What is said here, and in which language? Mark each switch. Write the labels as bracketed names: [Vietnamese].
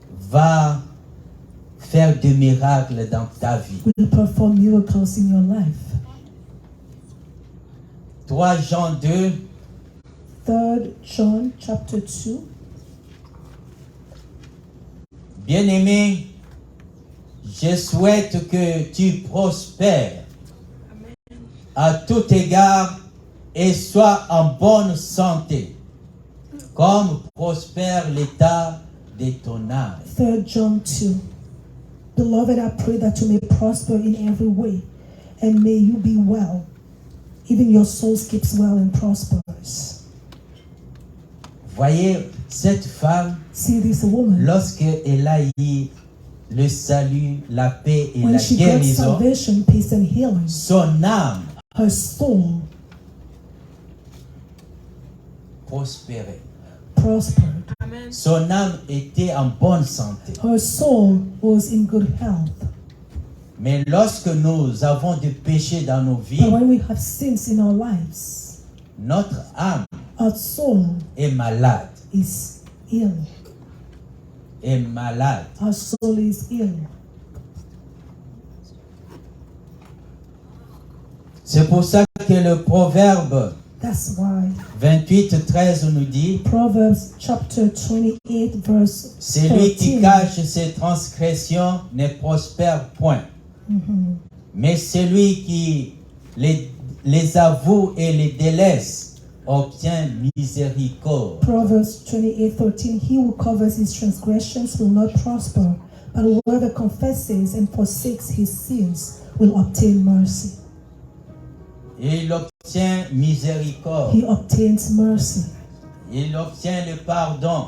[French] va faire des miracles dans ta vie. [English] will perform miracles in your life. [French] 3 Jean 2, [English] 3 John chapter 2. [French] bien-aimé, je souhaite que tu prospères à tout égard et sois en bonne santé, comme prospère l'état de ton âme. [English] 3 John 2. Beloved, I pray that you may prosper in every way, and may you be well. Even your soul keeps well and prospers. [French] Voyez, cette femme, [English] See this woman, [French] lorsqu'elle a eu le salut, la paix et [English] when [French] la [English] she got [French] guérison, [English] salvation, peace, and healing, [French] son âme [English] her soul [French] prospérait. [English] prospered. [French] Son âme était en bonne santé. [English] Her soul was in good health. [French] Mais lorsque nous avons des péchés dans nos [English] But [French] vies, [English] when we have sins in our lives, [French] notre âme [English] our soul [French] est malade. [English] is ill. [French] Est malade. [English] Our soul is ill. [French] C'est pour ça que le proverbe [English] That's why [French] 28-13 nous dit, [English] Proverbs chapter 28 verse [French] celui qui [English] 13. [French] cache ses transgressions ne prospère point. Mais celui qui les avoue et les délaisse obtient miséricorde. [English] Proverbs 28:13. He who covers his transgressions will not prosper, but whoever confesses and forsakes his sins will obtain mercy. [French] Et il obtient miséricorde. [English] He obtains mercy. [French] Il obtient le pardon.